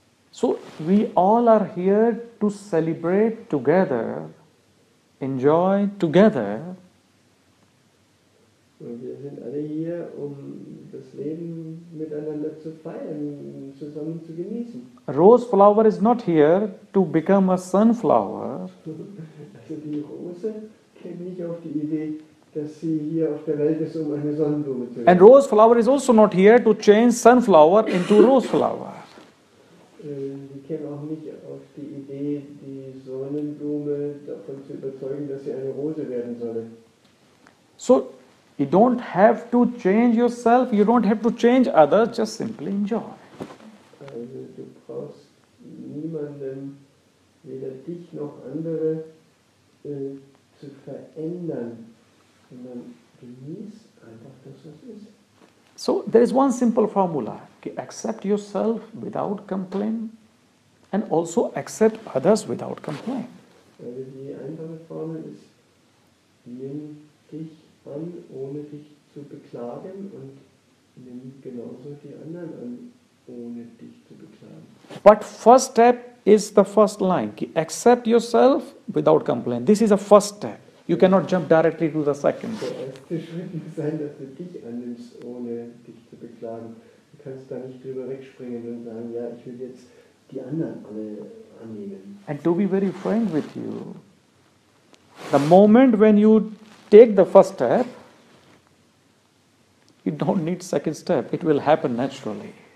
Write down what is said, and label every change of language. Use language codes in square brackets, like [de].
[en] So we all are here to celebrate together, enjoy together. [de] Und wir sind alle hier, um das Leben miteinander zu feiern, zusammen zu genießen. [en] A rose flower is not here to become a sunflower. [de] Also die Rose käme nicht auf die Idee, dass sie hier auf der Welt ist, um eine Sonnenblume zu werden. [en] And rose flower is also not here to change sunflower into rose flower. [de] Sie käme auch nicht auf die Idee, die Sonnenblume davon zu überzeugen, dass sie eine Rose werden solle. [en] So you don't have to change yourself, you don't have to change others, just simply enjoy. [de] Also du brauchst niemanden, weder dich noch andere, zu verändern, sondern genieß einfach das, was ist. [en] So there is one simple formula. Accept yourself without complaint and also accept others without complaint. [de] Also die einfache Formel ist, nimm dich an, ohne dich zu beklagen und nimm genauso die anderen an, ohne dich zu beklagen. [en] But first step is the first line. Accept yourself without complaint. This is a first step. You cannot jump directly to the second. [de] Der erste Schritt muss sein, dass du dich annimmst, ohne dich zu beklagen. Du kannst da nicht drüber wegspringen und sagen, ja, ich will jetzt die anderen alle annehmen. [en] And to be very frank with you, the moment when you take the first step, you don't need second step. It will happen naturally.